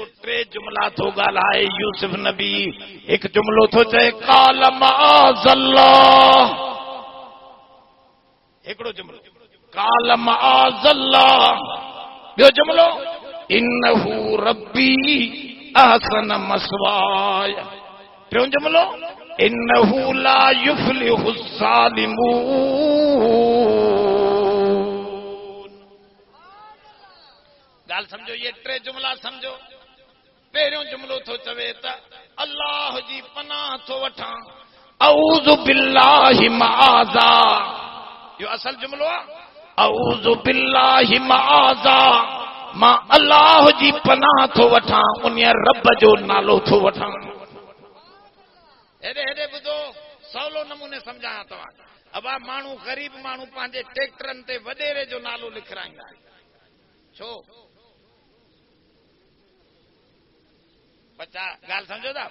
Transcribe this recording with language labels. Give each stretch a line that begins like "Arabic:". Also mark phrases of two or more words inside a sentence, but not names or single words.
Sindhi: टे जुमला थो ॻाल्हाए यूसुफ नबी। हिकु जुमलो थो चए
Arabic: قال معاذ الله
Sindhi: हिकिड़ो जुमिलो
Arabic: قال معاذ الله,
Sindhi: ॿियो जुमिलो
Arabic: إنه ربي أحسن مثواي,
Sindhi: टियों जुमिलो
Arabic: إنه لا يفلح الظالمون.
Sindhi: ॻाल्हि सम्झो, ये टे जुमिला सम्झो। पहिरियों जुमिलो थो चवे त अल्लाह जी पनाह थो वठां,
Arabic: أعوذ بالله معاذا,
Sindhi: इहो असल जुमिलो आहे।
Arabic: أعوذ بالله معاذا,
Sindhi: मां अल्लाह जी पनाह थो वठां, उन रब जो नालो थो वठां। हेॾे हेॾे ॿुधो, सवलो नमूने सम्झायां तव्हां। अबा माण्हू ग़रीब माण्हू पंहिंजे ट्रैक्टरनि ते वॾेरे जो नालो लिखाराईंदा आहिनि। छो? बच्चा ॻाल्हि सम्झो था।